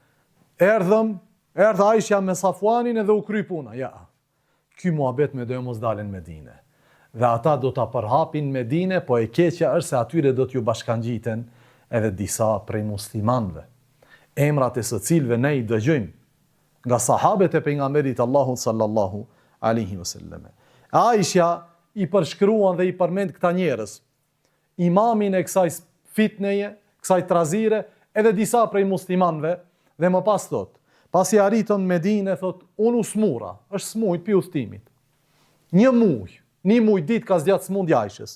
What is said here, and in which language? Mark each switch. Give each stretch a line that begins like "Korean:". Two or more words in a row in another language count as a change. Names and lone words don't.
Albanian: Erdha Aisha me Safuanin edhe u kry puna. Ja, ky muhabet me do mos dalen në Medinë. Dhe ata do ta përhapin në Medinë, po e keqja është se atyre do t'ju bashkangjiten edhe disa prej muslimanëve. Emrat e së cilëve ne i dëgjojmë nga sahabet e pejgamberit Allahut
Arabic: صلى الله عليه وسلم.
Albanian: Aisha i përshkruan dhe i përmend këta njerëz, imamin e kësaj fitneje, kësaj trazire, edhe disa prej muslimanëve, dhe më pas thot, pasi arritën në Medinë, thot, unë u smura, është smujt pi udhëtimit. Një muj ditë ka zgjatë smundja Aishës.